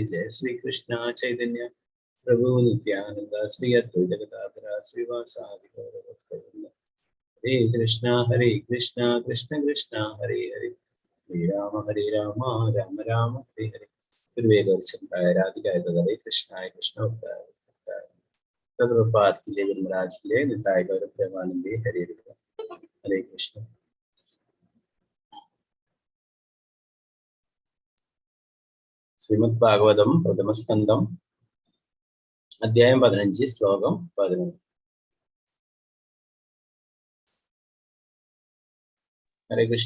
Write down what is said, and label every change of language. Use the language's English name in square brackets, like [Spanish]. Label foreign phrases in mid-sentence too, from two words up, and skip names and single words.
[Sanskrit] ജയ ശ്രീകൃഷ്ണ ചൈതന്യ പ്രഭു നിത്യാനന്ദ ശ്രീ അദ്വൈത ഗദാധര ശ്രീവാസാദി ഗൗരവ. ഹരേ കൃഷ്ണ കൃഷ്ണ കൃഷ്ണ ഹരേ ഹരേ ഹരേ രാമ രാമ ഹരേ ഹരേ. ഗുരുവേദർശനായ രാധികായ ഹരേ കൃഷ്ണായ കൃഷ്ണ ഭക്തായ [Hindi] प्रभुपाद की जय महाराज की जय. [Sanskrit] निताय गौर प्रेमानंदे हरे हरे कृष्ण. [Malayalam] ശ്രീമദ് ഭാഗവതം പ്രഥമസ്കന്ധം അധ്യായം 15 ശ്ലോകം 11. [Sanskrit] ഹരേ കൃഷ്ണ.